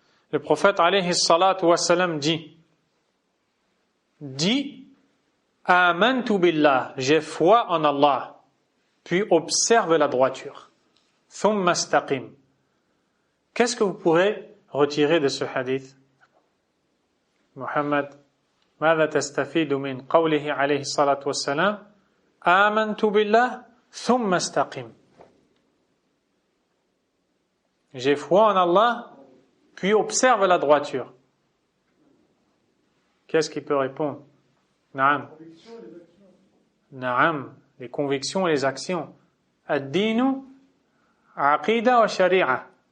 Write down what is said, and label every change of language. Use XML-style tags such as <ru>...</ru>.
<fr>Le prophète alayhi salatu wa salam dit</fr> <ar>Amantu billah,</ar> <fr>j'ai foi en Allah, puis observe la droiture.</fr> <ar>Thumma istaqim.</ar> <fr>Qu'est-ce que vous pourrez retirer de ce hadith?</fr> <ar>Muhammad, ماذا تستفيد من قوله عليه الصلاة والسلام آمنت بالله ثم استقم.</ar> <fr>J'ai foi en Allah, puis observe la droiture. Qu'est-ce qu'il peut répondre? Naam. Naam, les convictions et les actions.</fr> <ar>Ad-dinu, aqida wa shari'a.</ar>